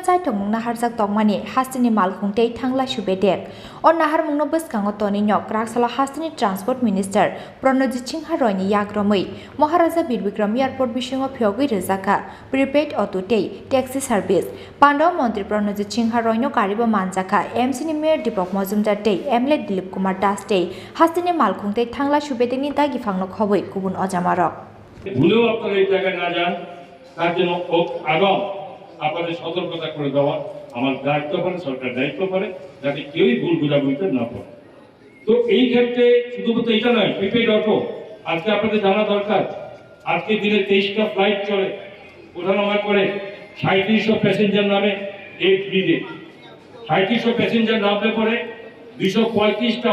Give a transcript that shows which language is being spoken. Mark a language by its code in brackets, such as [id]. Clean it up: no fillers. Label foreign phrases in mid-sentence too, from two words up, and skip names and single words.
[trp] Chaitomung Naharjak Tongmani Hastini Malkhungtei Thangla Shubedek O Nahar Mungno Buskango Toni Nyok Kraksalo Hastini [en] Transport Minister [trp] Pranojit Royni Yakromui Maharaja Bikram Airport Bisingo Phiyogwi Rwjakha [en] Prepaid Auto [trp] Tei [en] Taxi Service [trp] Pandau Montri Pranojit Royno Kariba Manjaka MC ni Mayor Deepak Majumdar Tei MLA Dilip Kumar Das Tei Hastini Malkhungtei Thangla Shubedekni Dagi Phangno Khoboi Kubun Ojamarok [bn] ভুলেও আপনারা এই জায়গায় না যান তার জন্য আগাম আপনাদের সতর্কতা করে দেওয়া আমার দায়িত্ব করে সরকার দায়িত্ব করে যাতে কেউই ভুল বুঝাবুঝিতে না পড়ে তো এই ক্ষেত্রে শুধুমাত্র এটা নয় [en] prepaid auto [bn] আজকে আপনাদের জানা দরকার আজকে দিনে 23টা ফ্লাইট চলে ওঠানামা করে 3700 প্যাসেঞ্জার নামে এই ফ্রিতে 3700 প্যাসেঞ্জার নামতে পরে 235টা